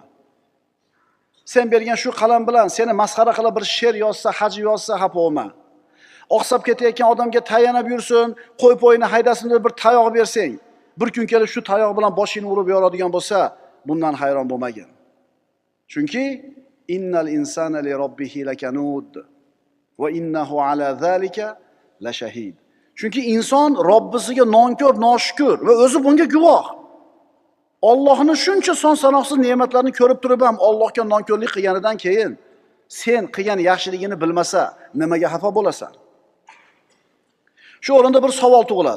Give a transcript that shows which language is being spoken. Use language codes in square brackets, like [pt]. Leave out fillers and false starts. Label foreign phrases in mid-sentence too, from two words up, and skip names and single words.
[uz] Sen bergan shu qalam bilan seni masxara qilib bir she'r yozsa, haji yozsa, xafa bo'lma. Oqsab ketayotgan odamga tayanib yursin, qo'y-po'yini haydasin deb bir tayoq bersang, bir kun kelib shu tayoq bilan boshini urib yoradigan bo'lsa, bundan hayron bo'lmagin. [ar] Chunki إن الإنسان لربه لكنود وإنه على ذلك لشهيد. [uz] Chunki inson Robbisiga nonko'r, noshukur va o'zi bunga guvoh. Allohning shuncha son sanoqsiz ne'matlarini ko'rib turib ham Allohga nonko'rlik qilganidan keyin sen qilgan yaxshiligini bilmasa, nimaga xafa bo'lasan? Shu o'rinda bir savol tug'iladi.